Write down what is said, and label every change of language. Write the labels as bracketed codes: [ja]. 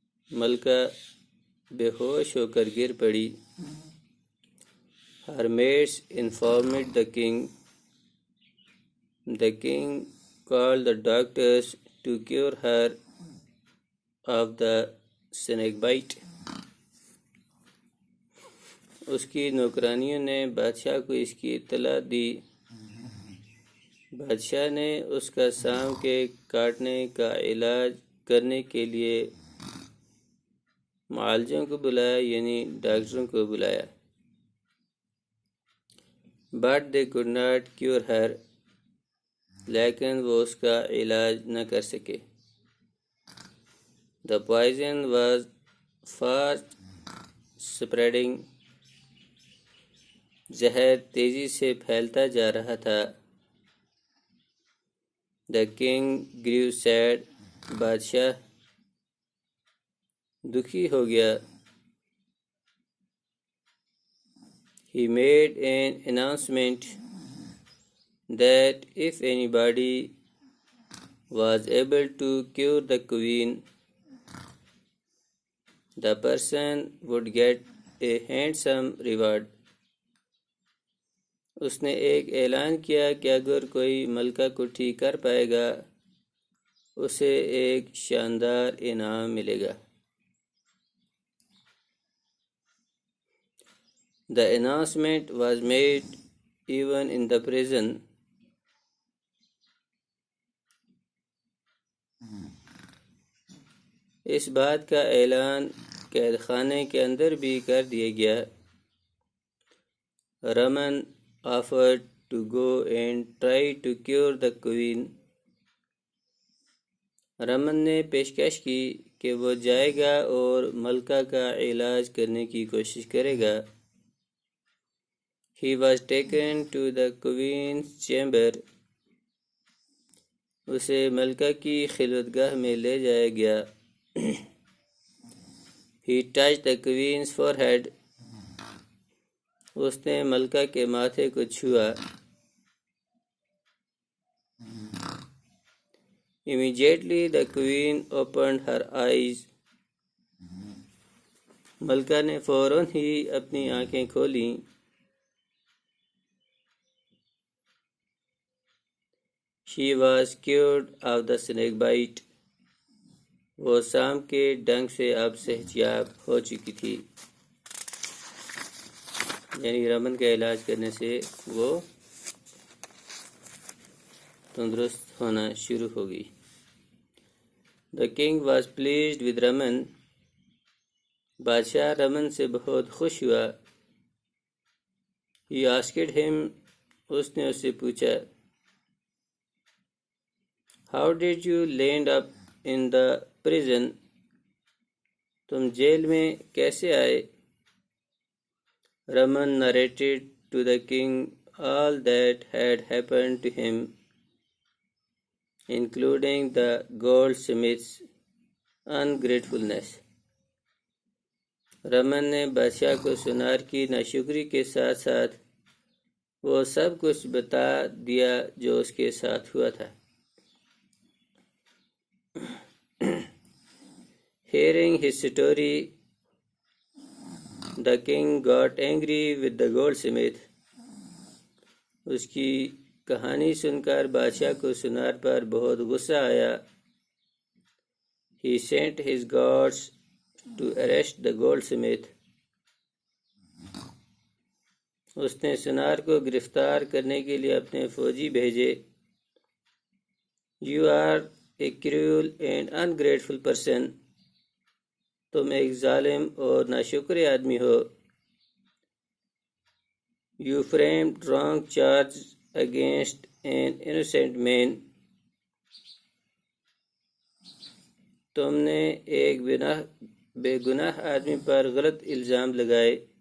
[ur] ملکہ بے ہوش ہو کر گر پڑی. [en] Her mates informed the king. The king called the doctors to cure her of the snake bite. [ur] اس کی نوکرانیوں نے بادشاہ کو اس کی اطلاع دی. بادشاہ نے اس کا سانپ کے کاٹنے کا علاج کرنے کے لیے معالجوں کو بلایا، یعنی ڈاکٹروں کو بلایا. [en] But they could not cure her. [ur] لیکن وہ اس کا علاج نہ کر سکے. [en] The poison was fast spreading. [ur] زہر تیزی سے پھیلتا جا رہا تھا. [en] The king grew sad. [ur] بادشاہ دکھی ہو گیا. [en] He made an announcement that if anybody was able to cure the queen, the person would get a handsome reward. [ur] اس نے ایک اعلان کیا کہ اگر کوئی ملکہ کو ٹھیک کر پائے گا اسے ایک شاندار انعام ملے گا. [en] The announcement was made even in the prison. [ur] اس بات کا اعلان قید خانے کے اندر بھی کر دیا گیا. [en] Raman offered to go and try to cure the queen. [ur] Raman نے پیشکش کی کہ وہ جائے گا اور ملکہ کا علاج کرنے کی کوشش کرے گا. [en] He was taken to the queen's chamber. [ur] اسے ملکہ کی خلوتگاہ میں لے جایا گیا. [en] He touched the queen's forehead. [ur] اس نے ملکہ کے ماتھے کو چھوا. [en] Immediately the queen opened her eyes. [ur] ملکہ نے فوراً ہی اپنی آنکھیں کھولیں. [en] She was cured of the snake bite. [ur] وہ سانپ کے ڈنگ سے اب صحتیاب ہو چکی تھی، یعنی رمن کا علاج کرنے سے وہ تندرست ہونا شروع ہو گئی. [en] The king was pleased with Raman. [ur] بادشاہ رمن سے بہت خوش ہوا. [en] He asked him. [ur] اس نے اس سے پوچھا [en] How did you land up in the prison? [ur] تم جیل میں کیسے آئے؟ [en] Raman narrated to the king all that had happened to him, including the goldsmith's ungratefulness. [ur] Raman نے بادشاہ کو سونار کی ناشکری کے ساتھ ساتھ وہ سب کچھ بتا دیا جو اس کے ساتھ ہوا تھا. [en] Hearing his story, the king got angry with the goldsmith. [ur] اس کی کہانی سن کر بادشاہ کو سونار پر بہت غصہ آیا. [en] He sent his guards to arrest the goldsmith. [ur] اس نے سونار کو گرفتار کرنے کے لیے اپنے فوجی بھیجے. [en] You are a cruel and ungrateful person. [ur] تم ایک ظالم اور ناشکر آدمی ہو. [en] You framed wrong charges against an innocent man. [ur] تم نے ایک بے گناہ آدمی پر غلط الزام لگائے.